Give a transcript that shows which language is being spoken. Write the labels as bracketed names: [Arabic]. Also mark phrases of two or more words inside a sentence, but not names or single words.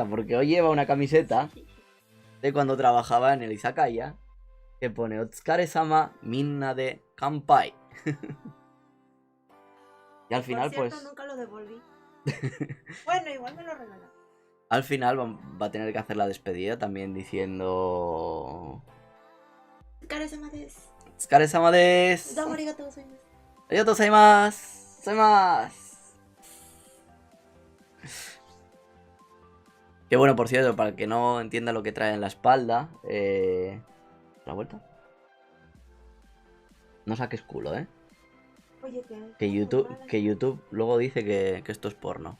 [Spanish] Porque hoy lleva una camiseta de cuando trabajaba en el Izakaya que pone [Japanese] お疲れ様みんなで乾杯. [Spanish] Y al final, Por cierto, pues... nunca lo devolví. Bueno, igual me lo regalaron. Al final va a tener que hacer la despedida también diciendo... [Japanese] お疲れ様です. お疲れ様です. どうもありがとうございます. ありがとうございます. Gozaimasu. [Spanish] Que bueno, por cierto, para el que no entienda lo que trae en la espalda, ¿la vuelta? No saques culo, ¿eh? Oye, Que YouTube luego dice que esto es porno.